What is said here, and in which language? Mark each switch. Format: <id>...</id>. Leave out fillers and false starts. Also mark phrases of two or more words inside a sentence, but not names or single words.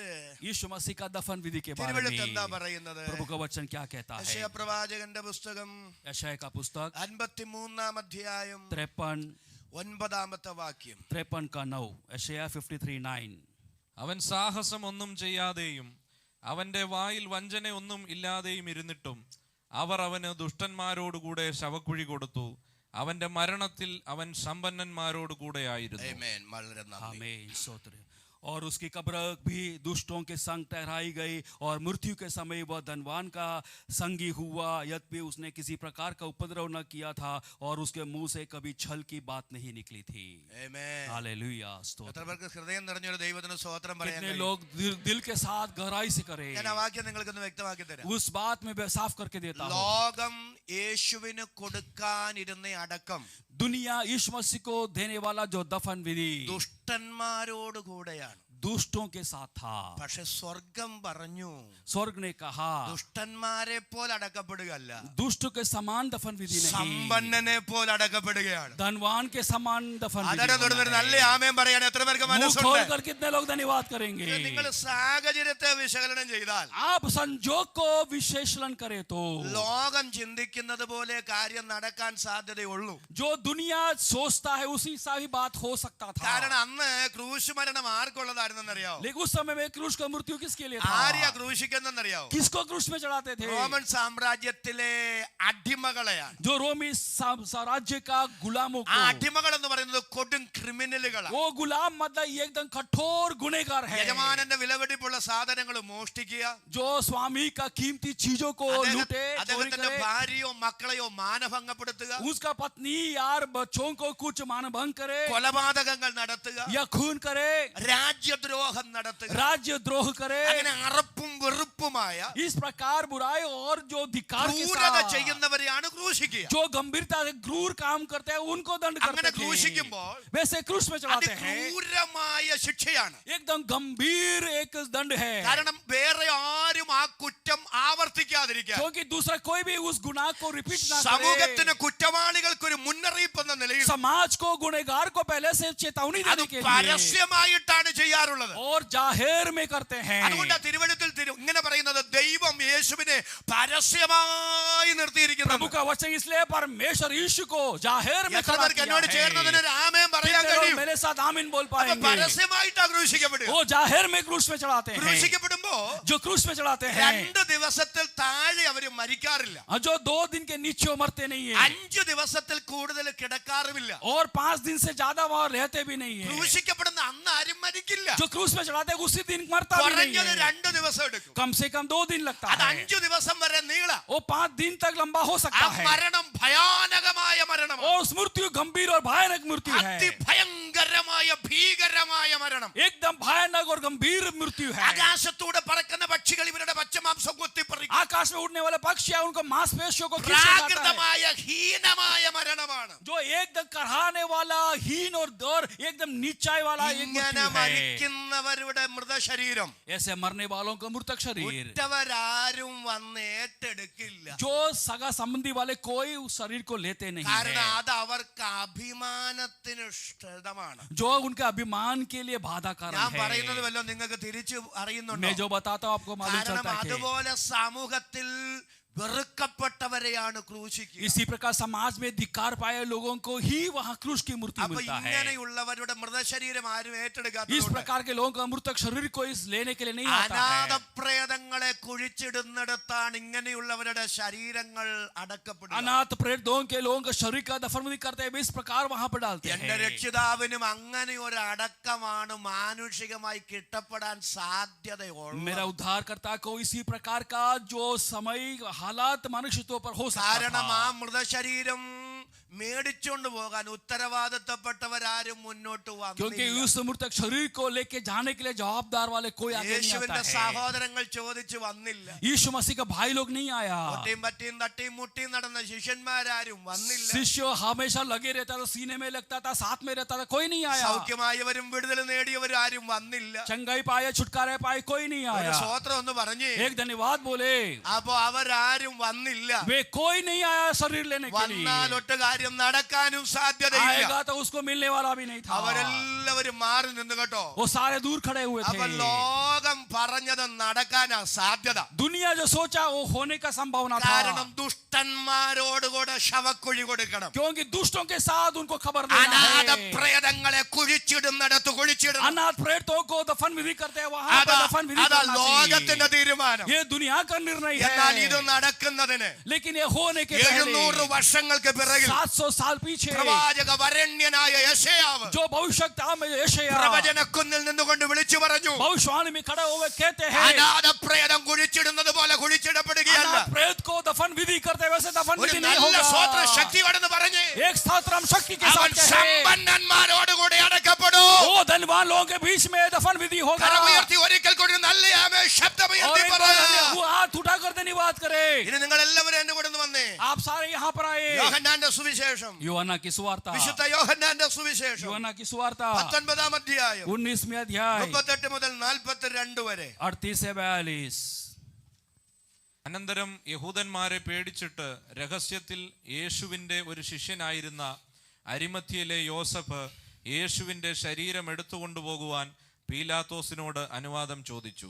<hi>यीशु मसीह का दफन विधि के बारे</hi> <ml>തിരുവഴുത്ത് എന്താ</ml> <hi>में</hi> <ml>പറയുന്നത്?</ml> <hi>प्रभु का वचन क्या कहता</hi> <ml>യശയ്യാ</ml> <hi>है?</hi> <ml>പ്രവാചകന്റെ പുസ്തകം</ml> <hi>यशायाह का पुस्तक</hi> <ml>53 അധ്യായം 53 വാക്യം.</ml> <hi>53 का 9। यशायाह 53:9।</hi> <ml>അവൻ സാഹസം ഒന്നും ചെയ്യാതെയും അവന്റെ വായിൽ വഞ്ചന ഒന്നും ഇല്ലാതെയും ഇരുന്നിട്ടും അവർ അവന് ദുഷ്ടന്മാരോടുകൂടെ ശവക്കുഴി കൊടുത്തു. അവന്റെ മരണത്തിൽ അവൻ സമ്പന്നന്മാരോട് കൂടെ ആയിരുന്നു. Amen. വളരെ നന്ദി.</ml> <hi>आमीन स्तोत्र। और उसकी कब्र भी दुष्टों के संग ठहराई गई और मृत्यु के समय वह धनवान का संगी हुआ, यद्यपि उसने किसी प्रकार का उपद्रव न किया था और उसके मुंह से कभी छल की बात नहीं निकली थी। Amen. हालेलुया स्तोत्र।</hi> <ml>എത്ര പേർക്ക് ഹൃദയം നിറഞ്ഞൊരു ദൈവത്തിന് സ്തോത്രം പറയാൻ</ml> <hi>कितने</hi> <ml>കഴിയും?</ml> <hi>लोग दिल के साथ गहराई से करें।</hi> <ml>ഞാൻ ആ വാക്യം നിങ്ങൾക്കൊന്ന് വ്യക്തമാക്കി തരാം.</ml> <hi>उस बात में मैं साफ करके देता हूँ।</hi> <ml>ലോകം യേശുവിന് കൊടുക്കാനിരുന്ന അടക്കം</ml> <hi>दुनिया यीशु मसीह को देने वाला जो दफन विधि</hi> <ml>ദുഷ്ടന്മാരോട് കൂടെയാണ്.</ml> <hi>दुष्टों के साथ था,</hi> <ml>പക്ഷെ സ്വർഗം പറഞ്ഞു</ml> <hi>स्वर्ग ने कहा</hi> <ml>ദുഷ്ടന്മാരെ പോലെ അടക്കപ്പെടുകയല്ല,</ml> <hi>दुष्ट के समान दफन विधि नहीं,</hi> <ml>സമ്പന്നനെ പോലെ അടക്കപ്പെടുകയാണ്.</ml> <hi>धनवान के समान दफन विधि</hi> <ml>അതര</ml> <hi>होना</hi> <ml>തൊടുന്നൊരു നല്ല</ml> <hi>है।</hi> <ml>ആമേൻ പറയാൻ എത്ര പേർക്ക്</ml> <hi>मुंह</hi> <ml>മനസ്സുണ്ട്?</ml> <hi>खोलकर कितने लोग धन्यवाद करेंगे।</hi> <ml>നിങ്ങൾ സാഹചര്യത്തെ വിശകലനം ചെയ്താൽ</ml> <hi>आप संजोग को विश्लेषण करें तो</hi> <ml>ലോകം ചിന്തിക്കുന്നത് പോലെ കാര്യം നടക്കാൻ സാധ്യതയുള്ളൂ.</ml> <hi>जो दुनिया सोचता है उसी सा ही बात हो सकता था।</hi> <ml>കാരണം അന്ന് ക്രൂശ് മരണം ആർക്കുള്ളതായിരുന്നെന്നറിയാവോ?</ml> <hi>लेकिन उस समय में क्रूस का मृत्यु किसके लिए था?</hi> <ml>ആരെയാ ക്രൂശിക്കുന്നറിയാവോ?</ml> <hi>किसको क्रूस में चढ़ाते थे?</hi> <ml>റോമൻ സാമ്രാജ്യത്തിലെ അടിമകളെയാണ്.</ml> <hi>जो रोमी साम्राज्य का गुलामों</hi> <ml>ആ</ml> <hi>को।</hi> <ml>അടിമകൾ എന്ന് പറയുന്നത് കൊടും ക്രിമിനലുകളാണ്.</ml> <hi>वो गुलाम मतलब एकदम कठोर गुनहगार है,</hi> <ml>യജമാനന്റെ വിലപിടിപ്പുള്ള സാധനങ്ങൾ മോഷ്ടിക്കുക,</ml> <hi>जो स्वामी का कीमती चीजों को लूटे, चोरी</hi> <ml>അദ്ദേഹത്തിന്റെ</ml> <hi>करे,</hi> <ml>ഭാര്യയോ മക്കളെയോ മാനഭംഗപ്പെടുത്തുക,</ml> <hi>उसका पत्नी यार बच्चों को कुछ मानभंग करे</hi> <ml>കൊലപാതകങ്ങൾ നടത്തുക,</ml> <hi>या खून करे,</hi> <ml>രാജ്യദ്രോഹം നടത്തുക.</ml> <hi>राज्य द्रोह करे।</hi> <ml>അങ്ങനെ അറപ്പും വെറുപ്പുമായ</ml> <hi>इस प्रकार बुराई और जो धिक्कार के</hi> <ml>ക്രൂരത</ml> <hi>साथ</hi> <ml>ചെയ്യുന്നവരെയാണ് ക്രൂശിക്കുക.</ml> <hi>जो गंभीरता से क्रूर काम करते हैं उनको दंड</hi> <ml>അങ്ങനെ</ml> <hi>करते थे।</hi> <ml>ക്രൂശിക്കുമ്പോൾ</ml> <hi>वैसे क्रूस में चढ़ाते हैं,</hi> <ml>അതിക്രൂരമായ ശിക്ഷയാണ്.</ml> <hi>एकदम गंभीर एक दंड है,</hi> <ml>കാരണം വേറെ ആരും ആ കുറ്റം ആവർത്തിക്കാതിരിക്കാൻ</ml> <hi>क्योंकि दूसरा कोई भी उस गुनाह को रिपीट ना करे।</hi> <ml>സമൂഹത്തിന് കുറ്റവാളികൾക്കൊരു മുന്നറിയിപ്പ് എന്ന നിലയിൽ</ml> <hi>समाज को गुनहगार को पहले से चेतावनी</hi> <ml>അത്</ml> <hi>देने के लिए</hi> <ml>പരസ്യമായിട്ടാണ് ചെയ്യാറുള്ളത്.</ml> <hi>और जाहिर में करते हैं।</hi> <ml>അതുകൊണ്ട് തിരുവഴുത്തിൽ ഇങ്ങനെ പറയുന്നത് ദൈവം യേശുവിനെ പരസ്യമായി നിർത്തിയിരിക്കുന്നു.</ml> <hi>प्रभु का वचन इसलिए परमेश्वर यीशु को जाहिर में</hi> <ml>എത്ര</ml> <hi>खड़ा</hi> <ml>പേർക്ക്</ml> <hi>किया</hi> <ml>എന്നോട്</ml> <hi>है।</hi> <ml>ചേർന്നതിന് ഒരു ആമേൻ പറയാൻ</ml> <hi>कितने लोग</hi> <ml>കഴിയും?</ml> <hi>मेरे साथ आमीन बोल</hi> <ml>അപ്പൊ</ml> <hi>पाएंगे।</hi> <ml>പരസ്യമായിട്ടാ ക്രൂശിക്കപ്പെടുക.</ml> <hi>वो जाहिर में क्रूस में चढ़ाते हैं,</hi> <ml>ക്രൂശിക്കപ്പെടുമ്പോ</ml> <hi>जो क्रूस में चढ़ाते हैं</hi> <ml>2 ദിവസത്തിൽ താഴെ അവര് മരിക്കാറില്ല,</ml> <hi>जो 2 दिन के नीचे मरते नहीं है</hi> <ml>5 ദിവസത്തിൽ കൂടുതൽ കിടക്കാറുമില്ല.</ml> <hi>और 5 दिन से ज्यादा वहां रहते भी नहीं है।</hi> <ml>ക്രൂശിക്കപ്പെടുന്ന അന്ന് ആരും മരിക്കില്ല.</ml> <hi>जो क्रूस में चढ़ाते हैं उसी दिन मरता भी नहीं</hi> <ml>കുറഞ്ഞത്</ml> <hi>है,</hi> <ml>2 ദിവസം എടുക്കും.</ml> <hi>कम से कम 2 दिन लगता</hi> <ml>അത്</ml> <hi>है,</hi> <ml>5 ദിവസം വരെ നീളാം.</ml> <hi>वो 5 दिन तक लंबा हो</hi> <ml>ആ</ml> <hi>सकता है।</hi> <ml>മരണം ഭയാനകമായ മരണമാണ്.</ml> <hi>और उस मृत्यु गंभीर और भयानक मृत्यु है,</hi> <ml>അതിഭയങ്കരമായ ഭീകരമായ മരണം.</ml> <hi>एकदम भयानक और गंभीर मृत्यु है।</hi> <ml>ആകാശത്തൂടെ പറക്കുന്ന പക്ഷികൾ ഇവരുടെ പച്ചമാംസം കൊത്തിപ്പറിക്കും.</ml> <hi>आकाश में उड़ने वाले पक्षी है, उनको मांसपेशियों को खींच के खाता है,</hi> <ml>പ്രാകൃതമായ ഹീനമായ മരണമാണ്.</ml> <hi>जो एकदम कराने वाला हीन और दौर एकदम नीचाई वाला एक</hi> <ml>ഇങ്ങനെ</ml> <hi>मृत्यु है।</hi> <ml>മരിക്കുന്നവരുടെ മൃതശരീരം</ml> <hi>ऐसे मरने वालों का मृतक शरीर</hi> <ml>ഉറ്റവരാരും വന്ന് ഏറ്റെടുക്കില്ല.</ml> <hi>जो सगा संबंधी वाले कोई उस शरीर को लेते नहीं</hi> <ml>കാരണം</ml> <hi>है,</hi> <ml>അത് അവർക്ക് അഭിമാനത്തിന് ഇഷ്ടമാണ്.</ml> <hi>जो उनके अभिमान के लिए बाधा</hi> <ml>ഞാൻ</ml> <hi>कारण</hi> <ml>പറയുന്നത്</ml> <hi>है।</hi> <ml>വല്ലോ നിങ്ങൾക്ക് തിരിച്ചു അറിയുന്നുണ്ടോ?</ml> <hi>मैं जो बताता हूँ आपको मालूम</hi> <ml>കാരണം</ml> <hi>चलता है कि</hi> <ml>അതുപോലെ സമൂഹത്തിൽ വെറുക്കപ്പെട്ടവരെയാണ് ക്രൂശിക്കുക.</ml> <hi>इसी प्रकार समाज में धिक्कार पाए लोगों को ही वहाँ क्रूस की मृत्यु</hi> <ml>അപ്പൊ</ml> <hi>मिलता है।</hi> <ml>ഇങ്ങനെയുള്ളവരുടെ മൃതശരീരം ആരും</ml> <hi>इस</hi> <ml>ഏറ്റെടുക്കാത്തതുകൊണ്ട്</ml> <hi>प्रकार के लोगों का मृतक शरीर को इस लेने के लिए नहीं आता</hi> <ml>അനാഥ</ml> <hi>है।</hi> <ml>പ്രേതങ്ങളെ കുഴിച്ചിടുന്നിടത്താണ് ഇങ്ങനെയുള്ളവരുടെ ശരീരങ്ങൾ അടക്കപ്പെടുക.</ml> <hi>अनाथ प्रेतों के लोगों का शरीर का दफन भी करते हैं, इस प्रकार वहां पर डालते</hi> <ml>എന്റെ</ml> <hi>हैं।</hi> <ml>രക്ഷിതാവിനും അങ്ങനെ ഒരു അടക്കമാണ് മാനുഷികമായി കിട്ടപ്പെടാൻ സാധ്യതയുള്ളത്.</ml> <hi>मेरा उद्धारकर्ता को इसी प्रकार का जो समय हालात मनुष्यत्व पर हो सकता</hi> <ml>കാരണം ആ</ml> <hi>था,</hi> <ml>മൃതശരീരം മേടിച്ചോണ്ട് പോകാൻ ഉത്തരവാദിത്തപ്പെട്ടവരാരും മുന്നോട്ട്</ml> <hi>क्योंकि</hi> <ml>വന്നില്ല.</ml> <hi>उस मृतक शरीर को लेके जाने के लिए जवाबदार वाले कोई आगे नहीं</hi> <ml>യേശുവിന്റെ</ml> <hi>आता है।</hi> <ml>സഹോദരങ്ങൾ ചോദിച്ചു വന്നില്ല.</ml> <hi>यीशु मसीह का भाई लोग नहीं आया,</hi> <ml>ഒട്ടിയും പറ്റിയും തട്ടിയും മുട്ടിയും നടന്ന ശിഷ്യന്മാരാരും വന്നില്ല.</ml> <hi>शिष्य हमेशा लगे रहता था, सीने में लगता था, साथ में रहता था, कोई नहीं आया।</hi> <ml>സൗഖ്യമായവരും വിടുതൽ നേടിയവരും ആരും വന്നില്ല.</ml> <hi>चंगाई पाए, छुटकारे पाए, कोई नहीं</hi> <ml>ഒരു</ml> <hi>आया।</hi> <ml>സ്വോത്രം ഒന്ന് പറഞ്ഞേ.</ml> <hi>एक धन्यवाद बोले,</hi> <ml>അപ്പൊ അവരാരും വന്നില്ല.</ml> <hi>वे कोई नहीं आया शरीर लेने के लिए।</hi> <ml>വന്നാൽ ഒറ്റ കാര്യം നടക്കാനും സാധ്യതയില്ല.</ml> <hi>आएगा तो उसको मिलने वाला भी नहीं था।</hi> <ml>അവരെല്ലാവരും മാറി നിന്നു കേട്ടോ.</ml> <hi>वो सारे दूर खड़े हुए</hi> <ml>അപ്പൊ</ml> <hi>थे।</hi> <ml>ലോക ലോകം പറഞ്ഞത് നടക്കാനാ സാധ്യത.</ml> <hi>दुनिया जो सोचा वो होने का संभावना था,</hi> <ml>കാരണം ദുഷ്ടന്മാരോടുകൂടെ ശവക്കുഴി കൊടുക്കണം.</ml> <hi>क्योंकि दुष्टों के साथ उनको खबर देना</hi> <ml>അനാഥ</ml> <hi>है.</hi> <ml>പ്രേതങ്ങളെ കുഴിച്ചിടുന്നിടത്ത് കുഴിച്ചിടണം.</ml> <hi>अनाथ प्रेतों को दफन विधि करते हैं, वहां पर दफन विधि</hi> <ml>അതാ</ml> <hi>करना</hi> <ml>ലോകത്തിന്റെ</ml> <hi>चाहिए.</hi> <ml>തീരുമാനം.</ml> <hi>ये दुनिया का निर्णय</hi> <ml>എന്നാൽ ഇത്</ml> <hi>है,</hi> <ml>നടക്കുന്നതിന്</ml> <hi>लेकिन ये होने के 700 पहले</hi> <ml>വർഷങ്ങൾക്ക് പിറകിൽ</ml> <hi>700 साल पीछे</hi> <ml>പ്രവാചക വരണ്യനായ യെശയ്യാവ്</ml> <hi>जो भविष्यवक्ता में यशायाह</hi> <ml>പ്രവചനക്കുന്നിൽ നിന്നുകൊണ്ട് വിളിച്ചു പറഞ്ഞു,</ml> <hi>भविष्यवाणी में खड़े हुए कहते हैं,</hi> <ml>അനാഥ പ്രേതം കുഴിച്ചിടുന്നത് പോലെ കുഴിച്ചിടപ്പെടുകയല്ല.</ml> <hi>अनाथ प्रेत को दफन विधि करते वैसे दफन</hi> <ml>ഒരു</ml> <hi>विधि नहीं</hi> <ml>നല്ല സ്വോത്ര</ml> <hi>होगा.</hi> <ml>ശക്തിയോടെന്ന് പറഞ്ഞ്</ml> <hi>एक स्तोत्रम शक्ति के</hi> <ml>അവൻ</ml> <hi>साथ कहे,</hi> <ml>സമ്പന്നന്മാരോടുകൂടി അടക്കപ്പെടും.</ml> <hi>वो धनवान लोगों के बीच में दफन विधि होगा.</hi> <ml>കരമുയർത്തി ഒരിക്കൽ കൂടി നല്ല ആമേൻ</ml> <hi>और</hi> <ml>ശബ്ദമുയർത്തി</ml> <hi>एक</hi> <ml>പറ.</ml> <hi>बार वो हाथ उठा कर धन्यवाद करे.</hi> <ml>ഇനി നിങ്ങൾ എല്ലാവരും എന്നെ കൂടെ ഒന്ന് വന്നേ.</ml> <hi>आप सारे यहाँ पर आए.</hi> <ml>യോഹന്നാന്റെ സുവിശേഷം,</ml> <hi>यूहन्ना की सुवार्ता,</hi> <ml>വിശുദ്ധ യോഹന്നാന്റെ സുവിശേഷം</ml> <hi>यूहन्ना की सुवार्ता</hi> <ml>19-ാം അധ്യായം</ml> <hi>19वें अध्याय</hi> <ml>38 മുതൽ 42 വരെ.</ml> <hi>38 से 42.</hi> <ml>അനന്തരം യഹൂദന്മാരെ പേടിച്ചിട്ട് രഹസ്യത്തിൽ യേശുവിൻ്റെ ഒരു ശിഷ്യനായിരുന്ന അരിമത്യയിലെ യോസഫ് യേശുവിൻ്റെ ശരീരം എടുത്തുകൊണ്ടുപോകുവാൻ പീലാത്തോസിനോട് അനുവാദം ചോദിച്ചു.</ml>